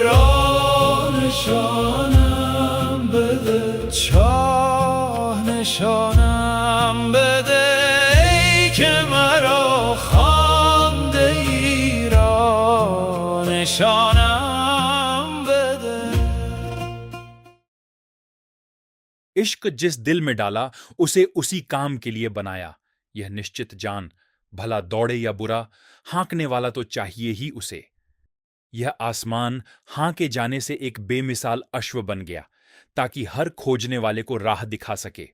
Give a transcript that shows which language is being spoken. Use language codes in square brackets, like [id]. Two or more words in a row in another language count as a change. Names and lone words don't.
[fa] راه نشانم بده، چاه نشانم بده. ای که مرا خوانده ای راه نشانم بده. [hi] इश्क जिस दिल में डाला उसे उसी काम के लिए बनाया, यह निश्चित जान भला दौड़े या बुरा हाँकने वाला तो चाहिए ही उसे। यह आसमान हाँके जाने से एक बेमिसाल अश्व बन गया ताकि हर खोजने वाले को राह दिखा सके।